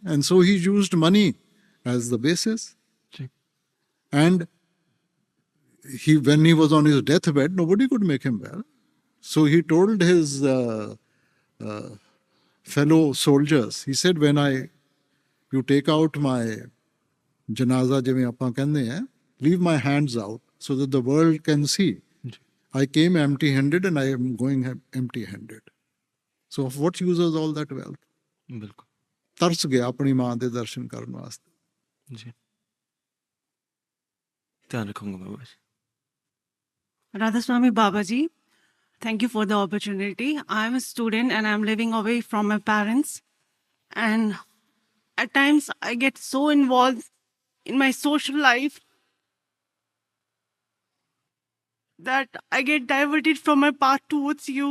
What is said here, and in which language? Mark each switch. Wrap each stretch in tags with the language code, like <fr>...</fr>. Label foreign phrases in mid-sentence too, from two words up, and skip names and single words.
<en>And so he used money as the basis. And when he was on his deathbed, nobody could make him well. So he told his fellow soldiers, he said, when you take out my janaza,</en> <pa>ਜਿਵੇਂ ਆਪਾਂ ਕਹਿੰਦੇ ਹੈਂ,</pa> <en>leave my hands out so that the world can see. I came empty-handed and I am going empty-handed. So of what use is all that wealth?</en> <hi>बिल्कुल</hi> <pa>ਤਰਸ ਗਿਆ ਆਪਣੀ ਮਾਂ ਦੇ ਦਰਸ਼ਨ ਕਰਨ ਵਾਸਤੇ.</pa> <hi>जी ध्यान रखूंगा बाबा जी.</hi> <en>Radhaswami Babaji, thank you for the opportunity. I'm a student and I'm living away from my parents. And at times I get so involved in my social life that I get diverted from my path towards you.</en>